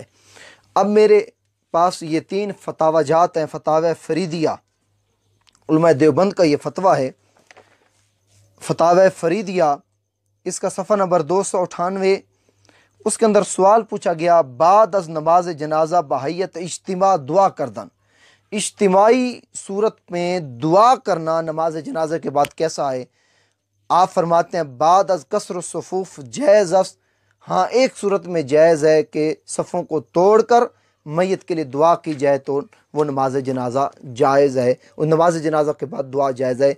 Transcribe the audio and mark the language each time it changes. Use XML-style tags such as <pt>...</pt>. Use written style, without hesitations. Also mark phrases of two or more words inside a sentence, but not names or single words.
<ur>اب میرے پاس یہ 3 فتاوی جات ہیں۔ فتاوی فریدیہ، علماء دیوبند کا یہ فتویٰ ہے، فتاوی فریدیہ، اس کا صفحہ نمبر 298۔ اس کے اندر سوال پوچھا گیا</ur> <fa>بعد از نماز جنازہ بحیت اجتماع دعا کردن،</fa> <ur>اجتماعی صورت میں دعا کرنا نماز جنازہ کے بعد کیسا ہے؟ آپ فرماتے ہیں</ur> <fa>بعد از کسر الصفوف جائز است۔</fa> <ur>ہاں، ایک صورت میں جائز ہے کہ صفوں کو توڑ کر میت کے لیے دعا کی جائے تو وہ نماز جنازہ جائز ہے، اور نماز جنازہ کے بعد دعا جائز ہے۔</ur>